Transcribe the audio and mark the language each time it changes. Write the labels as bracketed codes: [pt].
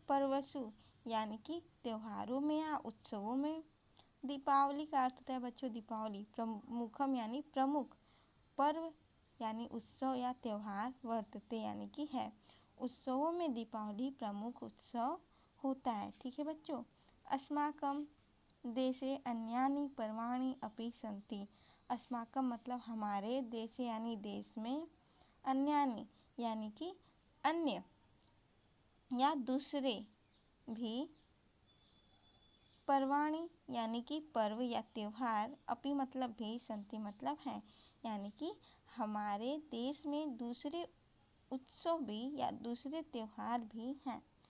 [hi] पर्वसु यानी कि त्योहारों में या उत्सवों में, दीपावली का अर्थ होता है बच्चों दीपावली, प्रमुखम यानी प्रमुख, पर्व यानी उत्सव या त्योहार, वर्तते यानी कि है, उत्सवों में दीपावली प्रमुख उत्सव होता है, ठीक है बच्चों। [sa] अस्माकं देशे अन्यानि पर्वाणि अपि सन्ति। [hi] अस्माकं मतलब हमारे, देशे यानी देश में, अन्यानि यानी कि अन्य या दूसरे भी, पर्वाणि यानी कि पर्व या त्योहार, अपि मतलब भी, सन्ति मतलब है, यानी कि हमारे देश में दूसरे उत्सव भी या दूसरे त्योहार भी हैं।